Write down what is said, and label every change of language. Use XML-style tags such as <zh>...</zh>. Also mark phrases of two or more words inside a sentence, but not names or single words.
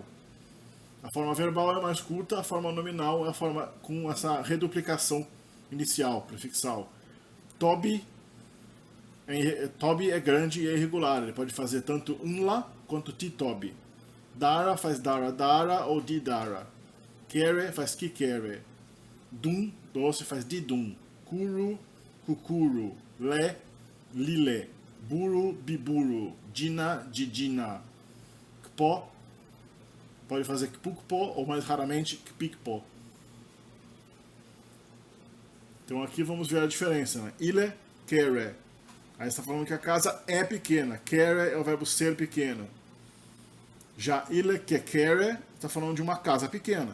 <pt>A forma verbal é mais curta, a forma nominal é a forma com essa reduplicação inicial, prefixal. Tobi é grande e é irregular, ele pode fazer tanto unla quanto titobi. Dara faz dara ou didara. Kere faz kikere. Dum, doce, faz didum.</pt> <yo>Kuru, kukuru. Le, lile. Buru, biburu. Dina, didina.</yo> <pt>Kpo, pode fazer kpukpo ou mais raramente kpikpo. Então aqui vamos ver a diferença, né?</pt> <yo>Ile, kere.</yo> <pt>Aí está falando que a casa é pequena. Kere é o verbo ser pequeno. Já ile que kere está falando de uma casa pequena.</pt>